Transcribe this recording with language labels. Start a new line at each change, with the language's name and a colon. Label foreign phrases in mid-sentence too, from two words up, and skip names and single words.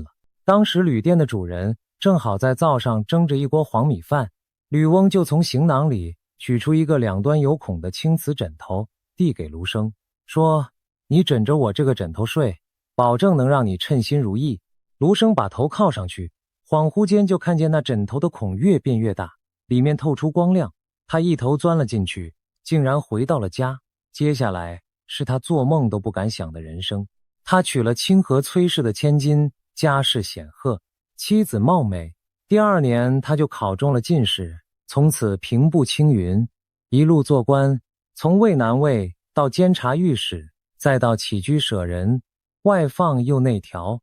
Chinese: 當時旅店的主人正好在灶上蒸着一鍋黃米飯，呂翁就從行囊裡取出一個兩端有孔的青瓷枕頭，遞給盧生，說：“你枕着我這個枕頭睡，保證能讓你稱心如意。” 盧生把頭靠上去，恍惚間就看見那枕頭的孔越變越大，裡面透出光亮。他一頭鑽了進去，竟然回到了家。接下來是他做夢都不敢想的人生。他娶了清河崔氏的千金，家世顯赫，妻子貌美。第2年他就考中了进士，從此平步青雲，一路做官，從渭南尉到監察御史，再到起居舍人，外放又內調。